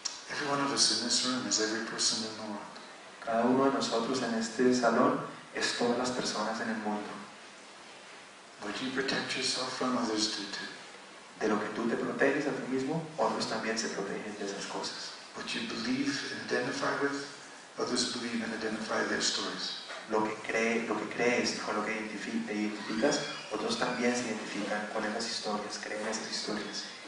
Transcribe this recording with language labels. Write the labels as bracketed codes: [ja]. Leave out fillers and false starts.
[en] Every one of us in this room is every person in the world. [es] Cada uno de nosotros en este salón es todas las personas en el mundo. [en] What you protect yourself from, others do too. [es] De lo que tú te proteges a ti mismo, otros también se protegen de esas cosas. [en] What you believe and identify with, others believe and identify their stories. [es] Lo que crees y con lo que te identificas, otros también se identifican con esas historias, creen esas historias.